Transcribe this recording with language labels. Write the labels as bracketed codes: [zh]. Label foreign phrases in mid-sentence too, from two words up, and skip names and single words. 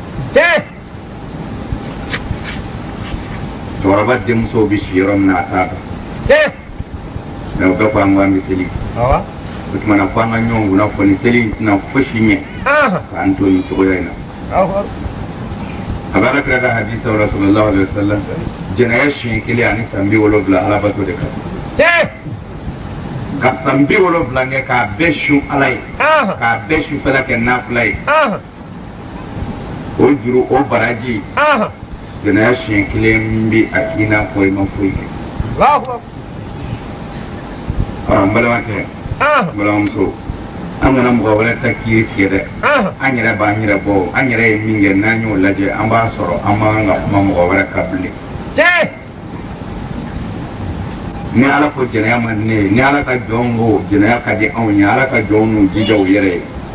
[bm] cɛkɔrɔba denmusow bɛ si yɔrɔ min na a t'a dɔn mais o bɛɛ ko an k'an bɛ seli o tumana fo an ka ɲɔgɔn kunnafoni seli tɛna fosi ɲɛ k'an to nin cogoya in na a b'a kira ka hadisa la [ar] صلى الله عليه وسلم [bm] jɛnɛya siɲɛ kelen ani san 70 ala bato de kan ka san 70 kɛ k'a bɛɛ su ala ye k'a bɛɛ sufɛla kɛ nafila ye o juru o baraji jɛnɛya siɲɛ kelen bɛ a k'i n'a fɔ i ma foyi kɛ n balimakɛ n balimamuso an kana mɔgɔ wɛrɛ ta kiri tigɛ dɛ an yɛrɛ b'an yɛrɛ bɔ an yɛrɛ ye min kɛ n'an y'o lajɛ an b'a sɔrɔ an b'an ka kuma mɔgɔ wɛrɛ kan bilen ni ala ko jɛnɛya man di ne ye ni ala ka jɔnw ko jɛnɛya ka di anw ye ala ka jɔnw n'u jija u yɛrɛ ye